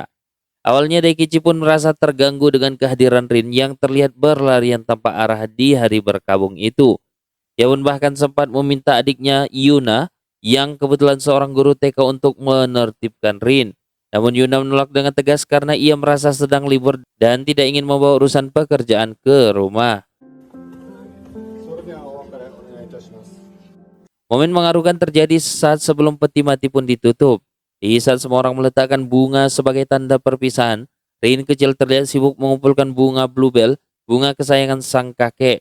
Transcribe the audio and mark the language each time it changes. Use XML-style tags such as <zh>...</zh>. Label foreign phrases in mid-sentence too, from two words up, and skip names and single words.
<id>Awalnya Daikichi pun merasa terganggu dengan kehadiran Rin yang terlihat berlarian tanpa arah di hari berkabung itu. Ia pun bahkan sempat meminta adiknya Yuna yang kebetulan seorang guru TK untuk menertibkan Rin. Namun Yuna menolak dengan tegas karena ia merasa sedang libur dan tidak ingin membawa urusan pekerjaan ke rumah.</id> <ja>それではお別れお願いいたします。</ja> <id>Momen mengharukan terjadi saat sebelum peti mati pun ditutup. Di saat semua orang meletakkan bunga sebagai tanda perpisahan, Rin kecil terlihat sibuk mengumpulkan bunga bluebell, bunga kesayangan sang kakek.</id>